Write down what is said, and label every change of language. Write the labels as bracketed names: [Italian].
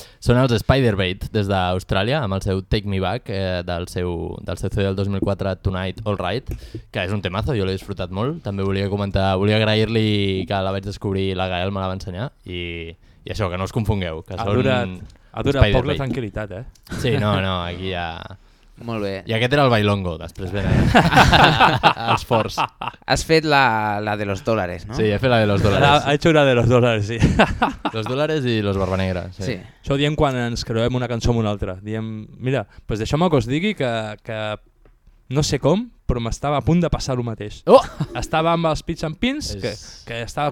[Catalan] Són els Spiderbait des d'Austràlia amb el seu Take Me Back del seu CD del 2004 Tonight All Right, que és un temazo, jo l'he disfrutat molt. També volia comentar, volia agrair-li que la vaig descobrir, la Gael me la va ensenyar i això, que no us confongueu, que ha durat, poc la tranquil·litat, eh? Sí, no, no, aquí ja... Molt bé. I aquest era el bailongo, després ve els forts. Has fet la de los dólares, no? Sí, he fet la de los dólares. [Spanish] Ha hecho una de los dólares, sí. [Catalan] Los dólares i los barbanegra, sí. Sí. Això ho diem quan ens creuem una cançó amb una altra. Diem, mira, pues deixa'm que us digui que no sé com, però m'estava a punt de passar el mateix. Oh! Estava amb els Pits and Pins, que estava